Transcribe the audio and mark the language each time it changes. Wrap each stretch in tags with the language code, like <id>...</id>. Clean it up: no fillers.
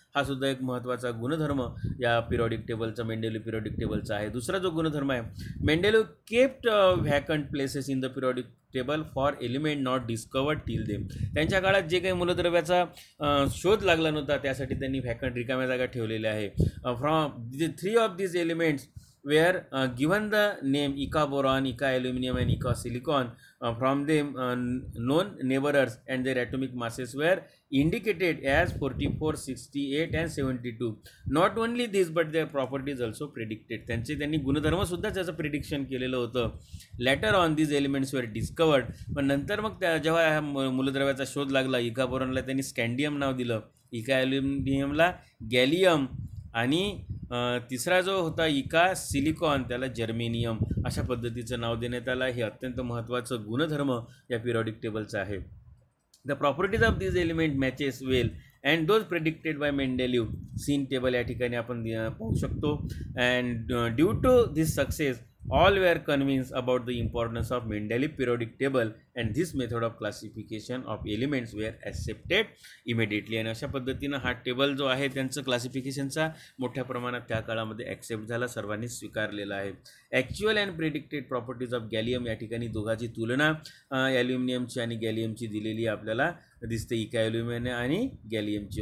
<mr>हा सुद्धा एक महत्त्वाचा गुणधर्म या पिरियडिक टेबलचा, मेंडेलिव्ह पिरियडिक टेबलचा आहे. दुसरा जो गुणधर्म आहे,</mr> <en>Mendeleev kept vacant places in the periodic table for element not discovered till them.</en> <mr>त्यांच्या काळात जे काही मूलद्रव्याचा शोध लागला नव्हता त्यासाठी त्यांनी व्हॅकंट रिकाम्या जागा ठेवलेल्या आहे.</mr> <en>From the 3 of these elements were given the name Ica boron, Ica aluminum and Ica silicon. From them known neighbors and their atomic masses were indicated as 44, 68 and 72. Not only this but their properties also predicted.</en> <mr>त्यांनी गुणधर्मसुद्धा त्याचं prediction केलेलं होतं.</mr> <en>Later on these elements were discovered.</en> <mr>पण नंतर मग जेव्हा ह्या मूलद्रव्याचा शोध लागला, इका बोरॉनला त्यांनी स्कँडियम नाव दिलं, इका ॲल्युमिनियमला गॅलियम आणि तिसरा जो होता इका सिलिकॉन त्याला जर्मेनियम, अशा पद्धतीचं नाव देण्यात आलं. हे अत्यंत महत्त्वाचं गुणधर्म या पिरियडिक टेबलचं आहे.</mr> <en>The properties of this element matches well and those predicted by Mendeleev.</en> <mr>Scene table या ठिकाणी आपण पाहू शकतो.</mr> <en>And due to this success all were convinced about the importance of Mendeleev periodic table and this method of classification of elements were accepted immediately.</en> <mr>आणि अशा पद्धतीनं हा table जो आहे त्यांचं क्लासिफिकेशनचा मोठ्या प्रमाणात त्या काळामध्ये ॲक्सेप्ट झाला, सर्वांनी स्वीकारलेला आहे.</mr> <en>actual and predicted properties of gallium,</en> <mr>या ठिकाणी दोघांची तुलना ॲल्युमिनियमची आणि गॅलियमची दिलेली आपल्याला दिसते, इका ॲल्युमिनियम आणि गॅलियमची.</mr>